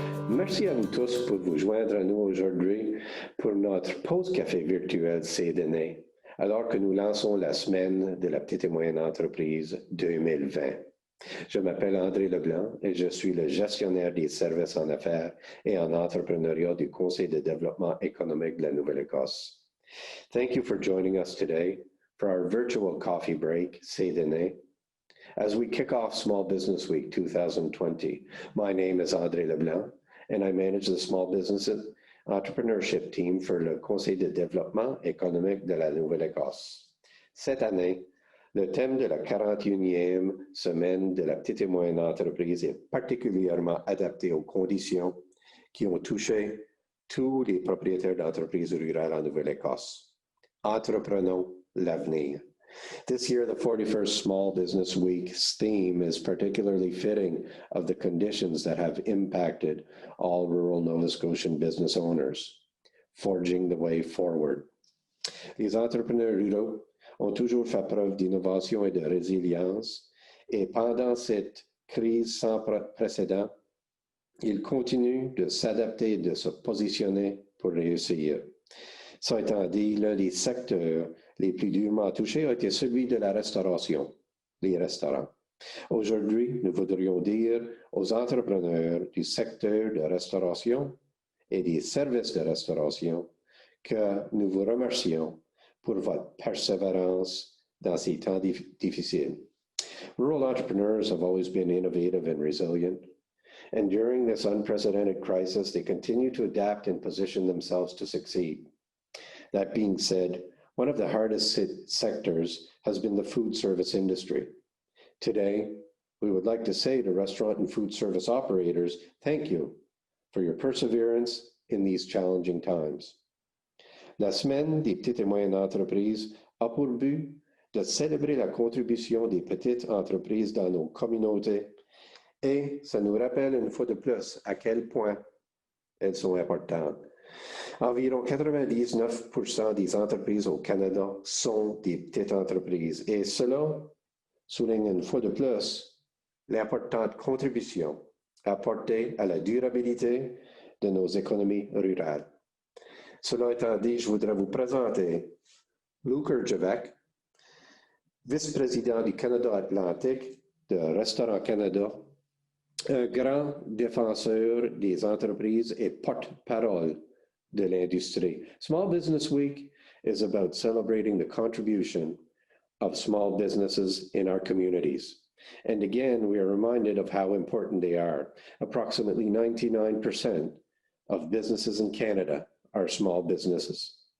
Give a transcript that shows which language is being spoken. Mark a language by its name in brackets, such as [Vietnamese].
[French] Merci à vous tous pour vous joindre à nous aujourd'hui pour notre pause Café Virtuel CDÉNÉ, alors que nous lançons la Semaine de la petite et moyenne entreprise 2020. Je m'appelle André Leblanc et je suis le gestionnaire des services en affaires et en entrepreneuriat du Conseil de développement économique de la Nouvelle-Écosse. [English] Thank you for joining us today for our virtual coffee break, CDÉNÉ. As we kick off Small Business Week 2020, my name is André Leblanc, and I manage the Small Business Entrepreneurship Team for le Conseil de développement économique de la Nouvelle-Écosse. [French] Cette année, le thème de la 41e Semaine de la petite et moyenne entreprise est particulièrement adapté aux conditions qui ont touché tous les propriétaires d'entreprises rurales en Nouvelle-Écosse. Entreprenons l'avenir. [English] This year, the 41st Small Business Week's theme is particularly fitting of the conditions that have impacted all rural Nova Scotian business owners, forging the way forward. [French] Les entrepreneurs ruraux ont toujours fait preuve d'innovation et de résilience, et pendant cette crise sans précédent, ils continuent de s'adapter et de se positionner pour réussir. Ça étant dit, l'un des secteurs les plus durement touchés a été celui de la restauration, les restaurants. Aujourd'hui, nous voudrions dire aux entrepreneurs du secteur de restauration et des services de restauration que nous vous remercions pour votre persévérance dans ces temps difficiles. [English] Rural entrepreneurs have always been innovative and resilient, and during this unprecedented crisis, they continue to adapt and position themselves to succeed. That being said, one of the hardest sectors has been the food service industry. Today, we would like to say to restaurant and food service operators, thank you for your perseverance in these challenging times. [French] La Semaine des petites et moyennes entreprises a pour but de célébrer la contribution des petites entreprises dans nos communautés et ça nous rappelle une fois de plus à quel point elles sont importantes. Environ 99% des entreprises au Canada sont des petites entreprises et cela souligne une fois de plus l'importante contribution apportée à la durabilité de nos économies rurales. Cela étant dit, je voudrais vous présenter Luc Erjavec, vice-président du Canada Atlantique de Restaurant Canada, un grand défenseur des entreprises et porte-parole de l'industrie. [English] Small Business Week is about celebrating the contribution of small businesses in our communities. And again, we are reminded of how important they are. Approximately 99% of businesses in Canada are small businesses.